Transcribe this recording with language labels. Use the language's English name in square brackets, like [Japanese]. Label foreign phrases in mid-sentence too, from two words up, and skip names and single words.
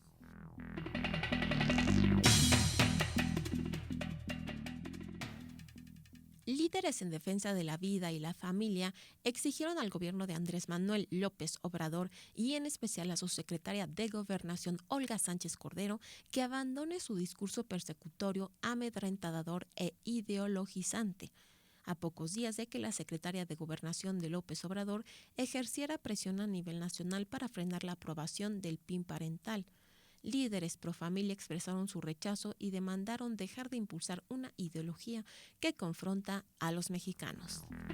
[Spanish] Líderes en defensa de la vida y la familia exigieron al gobierno de Andrés Manuel López Obrador y en especial a su secretaria de Gobernación, Olga Sánchez Cordero, que abandone su discurso persecutorio, amedrentador e ideologizante. A pocos días de que la secretaria de Gobernación de López Obrador ejerciera presión a nivel nacional para frenar la aprobación del PIN parental. Líderes pro familia expresaron su rechazo y demandaron dejar de impulsar una ideología que confronta a los mexicanos.